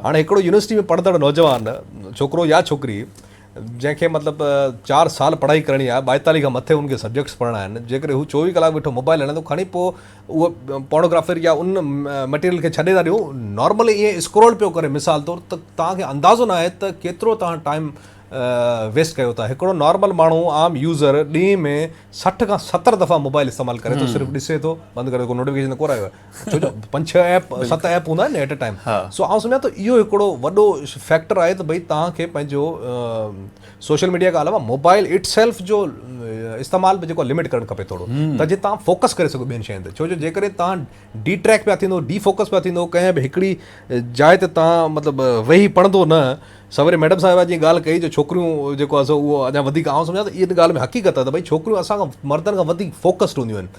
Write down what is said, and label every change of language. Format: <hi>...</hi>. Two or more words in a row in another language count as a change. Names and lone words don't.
<sd>हाणे हिकिड़ो यूनिवर्सिटी में पढ़ंदड़ नौजवान छोकिरो या छोकिरी जंहिंखे मतिलबु 4 साल पढ़ाई करणी आहे, 42 खां मथे उनखे सब्जेक्ट्स पढ़णा आहिनि, जेकॾहिं हू 24 कलाक वेठो मोबाइल हलाईंदो खणी पोइ उहो पोर्नोग्राफी या उन मटीरियल खे छॾे था ॾियो, नॉर्मली ईअं स्क्रोल पियो करे, मिसाल तौरु त तव्हांखे अंदाज़ो न आहे त केतिरो तव्हां</sd> <en>time waste</en> <sd>कयो था। हिकिड़ो नॉर्मल माण्हू आम यूज़र ॾींहं में 60 खां 70 दफ़ा मोबाइल इस्तेमालु करे थो, सिर्फ़ु ॾिसे थो, बंदि करे, को नोटिफिकेशन कोन आयो आहे, छो जो 5-6 ऐप 7 ऐप हूंदा आहिनि</sd> <en>at a time.</en> <sd>सो आउं सम्झां थो इहो हिकिड़ो वॾो फैक्टर आहे त भई तव्हांखे पंहिंजो</sd> <en>social media</en> <sd>खां अलावा</sd> <en>mobile itself</en> <sd>जो इस्तेमालु जेको लिमिट करणु खपे थोरो, त जे तव्हां फोकस करे सघो ॿियनि शयुनि ते, छो जो जेकॾहिं तव्हां डी ट्रैक पिया थींदो, डी फोकस पिया थींदो, कंहिं बि हिकिड़ी जाइ ते तव्हां मतिलबु वेही पढ़ंदो न। सवेरे मैडम साहिबा जी ॻाल्हि कई जो छोकिरियूं जेको आहे उहो अञा वधीक, आउं सम्झां त इन ॻाल्हि में हक़ीक़त आहे त भई छोकिरियूं असां खां मर्दनि खां वधीक फोकस्ड हूंदियूं आहिनि।</sd>